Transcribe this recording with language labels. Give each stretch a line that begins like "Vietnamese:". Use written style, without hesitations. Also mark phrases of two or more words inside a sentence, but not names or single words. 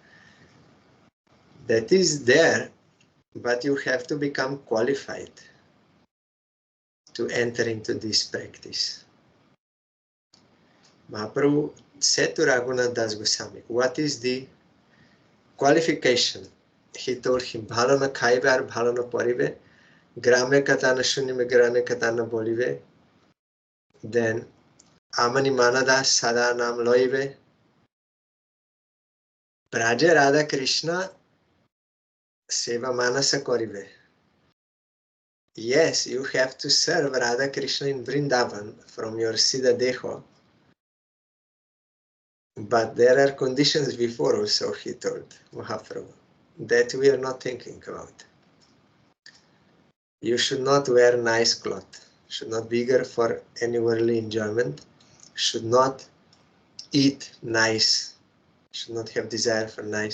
English: That is there, but you have to become qualified to enter into this practice. Mahaprabhu said to Raghunath Das Goswami, what is the qualification? He told him,
Bangla: ভালো না খাইবে আর ভালো না পরিবে, গ্রামে কথা না শুনিবে গ্রামে কথা না বলিবে, then অমানী মানদ সদা নাম লইবে, ব্রজে রাধা কৃষ্ণ সেবা মানসে করিবে.
English: Yes, you have to serve Radha Krishna in Vrindavan from your Siddha Deho, but there are conditions before also, he told Mahaprabhu, that we are not thinking about. You should not wear nice clothes, should not be eager for any worldly enjoyment, should not eat nice, should not have desire for nice.